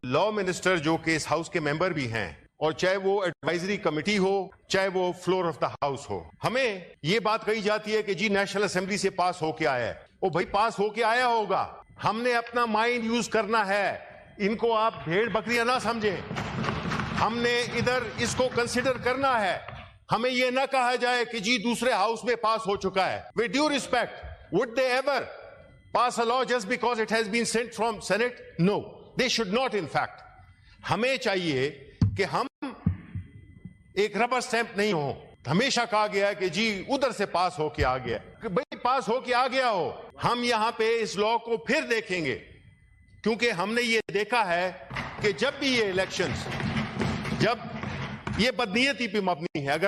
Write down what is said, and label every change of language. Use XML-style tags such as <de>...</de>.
<ur>Law minister جو کہ اس house کے ممبر بھی ہیں, اور چاہے وہ ایڈوائزری کمیٹی ہو چاہے وہ فلور آف دا ہاؤس ہو, ہمیں یہ بات کہی جاتی ہے کہ جی نیشنل اسمبلی سے پاس ہو کے آیا ہے. وہ بھائی پاس ہو کے آیا ہوگا, ہم نے اپنا مائنڈ یوز کرنا ہے. ان کو آپ بھیڑ بکریاں نہ سمجھیں, ہم نے ادھر اس کو کنسیڈر کرنا ہے. ہمیں یہ نہ کہا جائے کہ جی دوسرے ہاؤس میں پاس ہو چکا ہے.</ur> <en>With due respect, would they ever pass a law just because it has been sent from Senate? No, they should not. In fact,</en> <ur>ہمیں چاہیے کہ ہم ایک ربر سٹیمپ نہیں ہوں. ہمیشہ کہا گیا ہے کہ جی ادھر سے پاس ہو کے آ گیا, کہ بھئی پاس ہو کے آ گیا ہو, ہم یہاں پہ اس لا کو پھر دیکھیں گے, کیونکہ ہم نے یہ دیکھا ہے کہ جب بھی یہ الیکشنز, جب یہ بدنیتی پہ مبنی ہے.</ur>